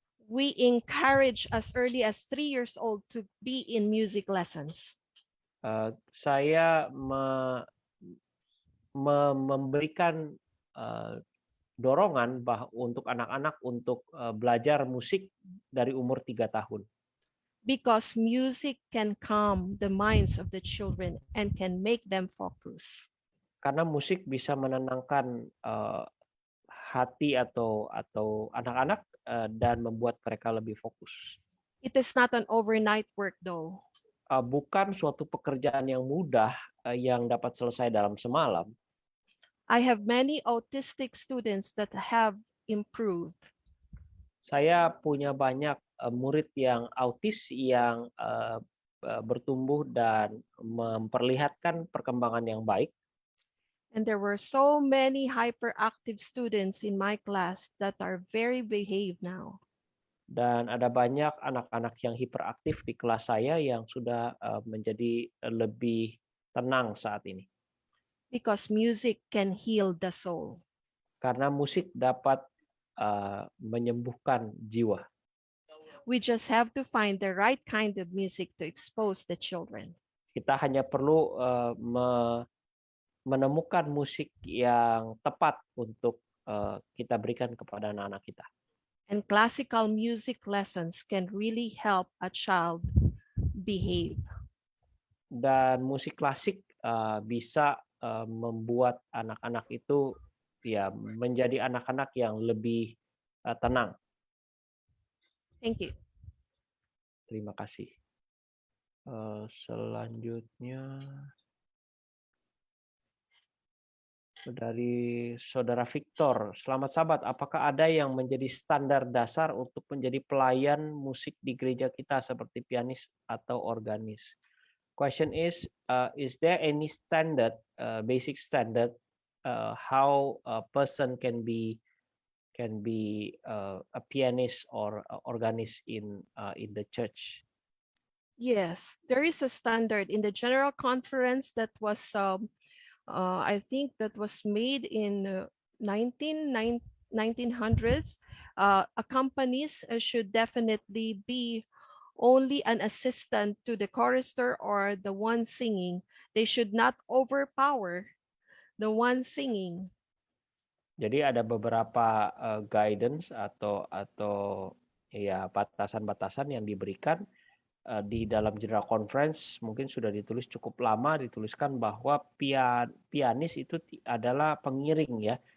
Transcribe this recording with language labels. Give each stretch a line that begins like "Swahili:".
English: we encourage as early as 3 years old to be in music lessons.
Indonesian: Saya memberikan dorongan untuk anak-anak untuk belajar musik dari umur 3 tahun.
English: Because music can calm the minds of the children and can make them focus.
Indonesian: Karena musik bisa menenangkan hati atau anak-anak dan membuat mereka lebih fokus.
English: It is not an overnight work though.
Indonesian: Bukan suatu pekerjaan yang mudah yang dapat selesai dalam semalam.
English: I have many autistic students that have improved.
Indonesian: Saya punya banyak murid yang autis yang bertumbuh dan memperlihatkan perkembangan yang baik.
English: And there were so many hyperactive students in my class that are very behaved now.
Indonesian: Dan ada banyak anak-anak yang hiperaktif di kelas saya yang sudah menjadi lebih tenang saat ini.
English: Because music can heal the soul.
Indonesian: Karena musik dapat menyembuhkan jiwa.
English: We just have to find the right kind of music to expose the children.
Indonesian: Kita hanya perlu menemukan musik yang tepat untuk kita berikan kepada anak-anak kita.
English: And classical music lessons can really help a child behave.
Indonesian: Dan musik klasik bisa membuat anak-anak itu ya menjadi anak-anak yang lebih tenang.
English: Thank you.
Indonesian: Terima kasih. Selanjutnya dari Saudara Victor. Selamat Sabat, apakah ada yang menjadi standar dasar untuk menjadi pelayan musik di gereja kita seperti pianis atau organis?
English: Question is there any standard, basic standard, how a person can be a pianist or organist in the church? Yes, there is a standard in the General Conference that was, I think that was made in 1900s. Companies should definitely be only an assistant to the chorister or the one singing. They should not overpower the one singing.
Indonesian: Jadi ada beberapa guidance atau ya batasan-batasan yang diberikan di dalam General Conference. Mungkin sudah ditulis cukup lama, dituliskan bahwa pianis itu adalah pengiring ya.